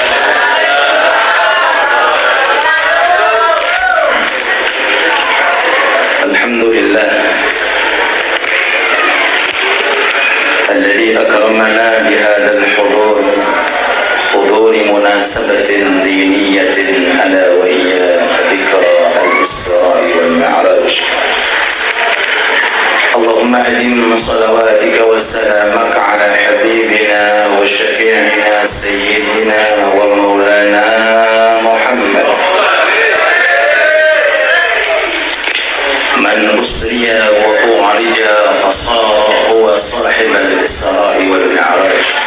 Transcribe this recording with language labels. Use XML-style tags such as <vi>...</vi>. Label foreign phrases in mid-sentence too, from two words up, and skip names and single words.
<ar>الحمد لله الذي أكرمنا بهذا الحضور مناسبة دينية ألا وهي ذكرى الإسراء والمعراج. اللهم أدم صلواتك وسلامك على حبيبنا وشفيعنا سيدنا ومولانا محمد من أسري وأعرج فصار هو صاحب الإسراء والمعراج</ar>